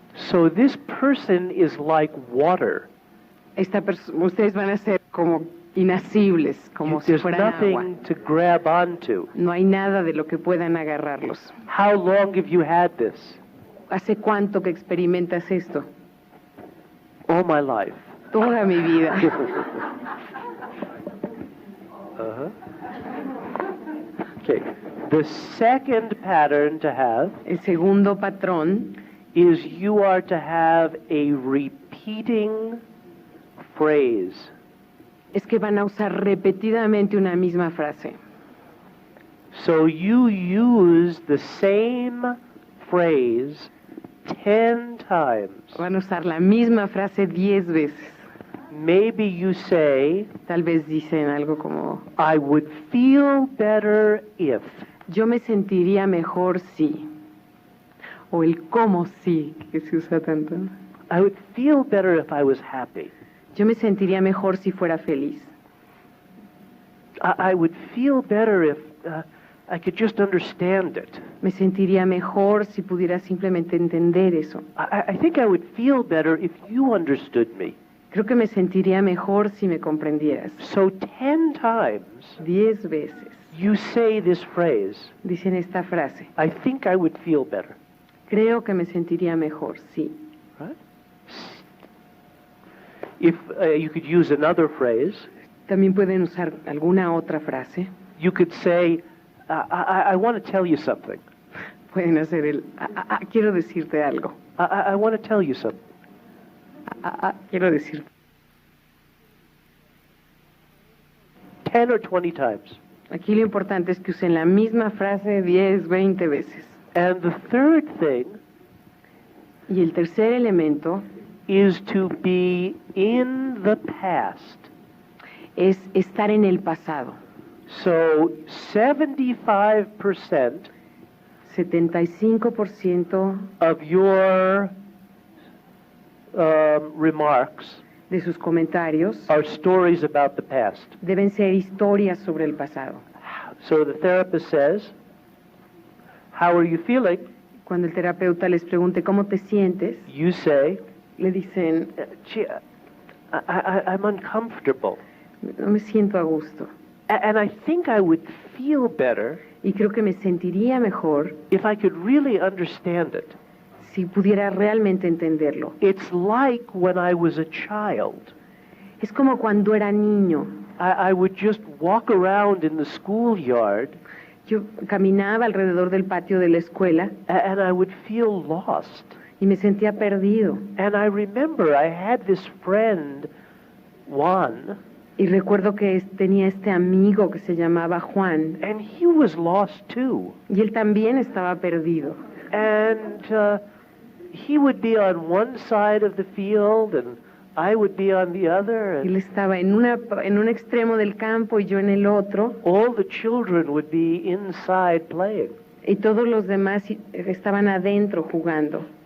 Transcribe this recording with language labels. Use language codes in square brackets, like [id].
[en] So this person is like water. [es] Ustedes van a ser como inasibles, como si [en] There's [es] fueran agua. [en] nothing to grab onto. [es] No hay nada de lo que puedan agarrarlos. [en] How long have you had this? [es] ¿Hace cuánto que experimentas esto? [en] All my life. [es] Toda mi vida. [en] Uh-huh. Okay. The second pattern to have [es] El segundo patrón [en] is you are to have a repeating phrase. [es] es que van a usar repetidamente una misma frase. [en] So you use the same phrase 10 times. [es] Van a usar la misma frase 10 veces. [en] Maybe you say, [es] Tal vez dicen algo como, [en] I would feel better if. [es] yo me sentiría mejor si. O el cómo sí, que se usa tanto. [en] I would feel better if I was happy. [es] Yo me sentiría mejor si fuera feliz. [en] I would feel better if I could just understand it. [es] Me sentiría mejor si pudiera simplemente entender eso. [en] I think I would feel better if you understood me. [es] Creo que me sentiría mejor si me comprendieras. [en] So 10 times [es] 10 veces [en] you say this phrase, [es] dicen esta frase. [en] I think I would feel better. [es] Creo que me sentiría mejor, sí. [en] Right? If you could use another phrase, [es] También pueden usar alguna otra frase. [en] you could say, I want to tell you something. [es] Pueden hacer quiero decirte algo. [en] I want to tell you something. [es] Quiero decirte. [en] 10 or 20 times. [es] Aquí lo importante es que usen la misma frase 10, 20 veces. [en] And the third thing [es] Y el tercer elemento [en] is to be in the past. [es] es estar en el pasado. [en] So 75% [es] 75% [en] of your remarks [es] de sus comentarios [en] are stories about the past. [es] deben ser historias sobre el pasado. [en] So the therapist says, how are you feeling? [es] Cuando el terapeuta les pregunte cómo te sientes, [en] You say, [es] le dicen, [en] gee, I'm uncomfortable. [es] no me siento a gusto. [en] And I think I would feel better [es] Y creo que me sentiría mejor [en] if I could really understand it. [es] si pudiera realmente entenderlo. [en] It's like when I was a child. [es] Es como cuando era niño. [en] I would just walk around in the schoolyard [es] Yo caminaba alrededor del patio de la escuela [en] and I would feel lost. [es] y me sentía perdido. [en] And I remember I had this friend, Juan, [es] Y recuerdo que tenía este amigo que se llamaba Juan, [en] and he was lost too. [es] y él también estaba perdido. [en] And he would be on one side of the field and I would be on the other. [es] Él [en] And [es] estaba en un extremo del campo y yo en el otro, [en] all the children would be inside playing. [es] y todos los demás estaban adentro jugando.